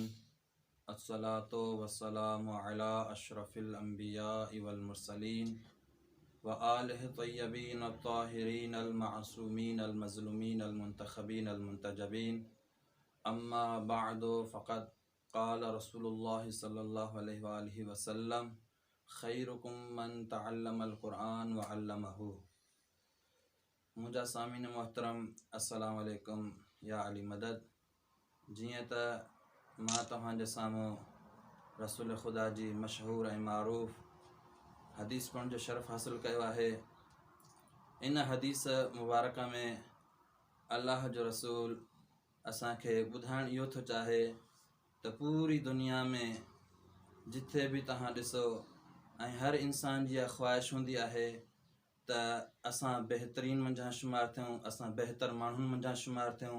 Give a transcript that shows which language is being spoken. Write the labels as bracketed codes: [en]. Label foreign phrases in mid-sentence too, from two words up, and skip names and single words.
[ar] الصلاة والسلام على أشرف الأنبياء والمرسلين وآله الطيبين الطاهرين المعصومين المظلومين المنتخبين المنتجبين. أما بعد فقد قال رسول الله صلى الله عليه وآله وسلم خيركم من تعلم القرآن وعلمه. [sd] मुंहिंजा सामीन मोहतरम [ar] السلام عليكم [sd] या अली मदद। जीअं त मां तव्हांजे साम्हूं रसूल ख़ुदा जी मशहूर ऐं मारूफ़ हदीस पढ़ण जो शरफ़ हासिल कयो आहे। इन हदीस मुबारक में अल्लाह जो रसूल असांखे ॿुधाइणु इहो थो चाहे त पूरी दुनिया में जिथे बि तव्हां ॾिसो ऐं हर इंसान जी इहा ख़्वाहिश हूंदी आहे त असां बहितरीन मंझां शुमार थियूं, असां बहितर माण्हुनि मंझां शुमार थियूं।